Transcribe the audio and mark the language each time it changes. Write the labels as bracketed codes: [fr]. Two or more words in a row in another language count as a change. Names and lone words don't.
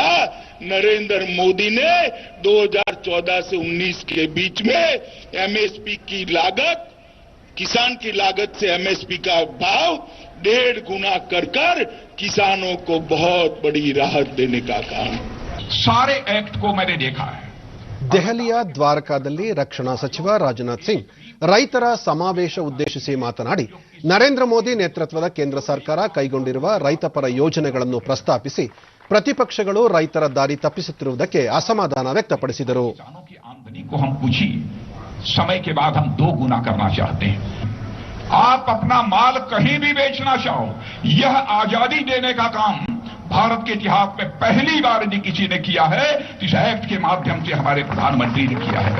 [hi] नरेंद्र मोदी ने 2014 से 19 के बीच में एमएसपी की लागत, किसान की लागत से एमएसपी का भाव 1.5 गुना कर किसानों को बहुत बड़ी राहत देने का काम. सारे एक्ट को मैंने देखा है. [kn] ದೆಹಲಿಯ ದ್ವಾರಕಾದಲ್ಲಿ ರಕ್ಷಣಾ ಸಚಿವ ರಾಜನಾಥ್ ಸಿಂಗ್ ರೈತರ ಸಮಾವೇಶ ಉದ್ದೇಶಿಸಿ ಮಾತನಾಡಿ, ನರೇಂದ್ರ ಮೋದಿ ನೇತೃತ್ವದ ಕೇಂದ್ರ ಸರ್ಕಾರ ಕೈಗೊಂಡಿರುವ ರೈತಪರ ಯೋಜನೆಗಳನ್ನು ಪ್ರಸ್ತಾಪಿಸಿ ಪ್ರತಿಪಕ್ಷಗಳು ರೈತರ ದಾರಿ ತಪ್ಪಿಸುತ್ತಿರುವುದಕ್ಕೆ ಅಸಮಾಧಾನ ವ್ಯಕ್ತಪಡಿಸಿದರು. [hi] समय के बाद हम 2 गुना करना चाहते हैं. आप अपना माल कहीं भी बेचना चाहो, यह आजादी देने का काम भारत के इतिहास में पहली बार यदि किसी ने किया है, इस एक्ट के माध्यम से हमारे प्रधानमंत्री ने किया है.